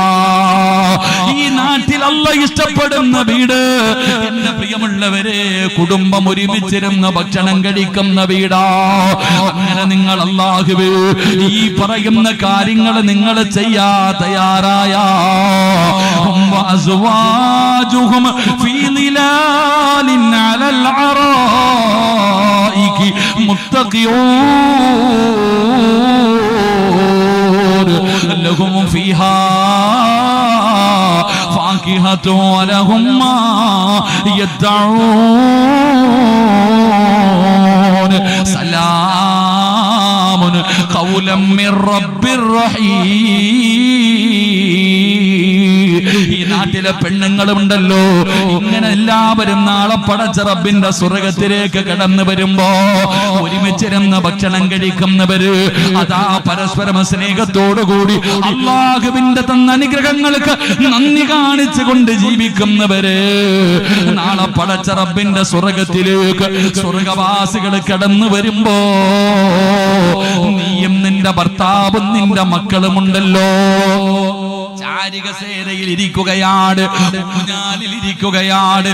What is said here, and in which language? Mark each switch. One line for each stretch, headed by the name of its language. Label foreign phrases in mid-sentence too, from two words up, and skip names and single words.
Malayalam: ഈ നാട്ടിൽ അല്ലാഹു ഇഷ്ടപ്പെടുന്ന വീട്. എന്റെ പ്രിയമുള്ളവരെ, കുടുംബം ഒരുമിച്ചിരുന്ന് ഭക്ഷണം കഴിക്കുന്ന വീടാ. അങ്ങനെ നിങ്ങൾ അല്ലാഹുവേ ഈ പറയുന്ന കാര്യങ്ങൾ നിങ്ങൾ ചെയ്യാ തയ്യാറായ
Arabic: وأزواجهم في ظلال على الأرائك متكئون لهم فيها فاكهة ولهم ما يدعون سلام قولا من رب رحيم.
Malayalam: ഈ നാട്ടിലെ പെണ്ണുങ്ങളുണ്ടല്ലോ, ഇങ്ങനെ എല്ലാവരും നാളെ പടച്ച റബ്ബിന്റെ സ്വർഗ്ഗത്തിലേക്ക് കടന്നു വരുമ്പോ ഒരുമിച്ചിരുന്ന് ഭക്ഷണം കഴിക്കുന്നവര്, അതാ പരസ്പരം സ്നേഹത്തോടുകൂടി അല്ലാഹുവിന്റെ തന്ന അനുഗ്രഹങ്ങൾക്ക് നന്ദി കാണിച്ചുകൊണ്ട് ജീവിക്കുന്നവര്, നാളെ പടച്ച റബ്ബിന്റെ സ്വർഗ്ഗത്തിലേക്ക് സ്വർഗ്ഗവാസികൾ കടന്നു വരുമ്പോ നീയും നിന്റെ ഭർത്താവും നിന്റെ മക്കളുമുണ്ടല്ലോ ചാരികസേരയിൽ ഇരിക്കുകയാണ്, ഊഞ്ഞാലിൽ ഇരിക്കുകയാണ്.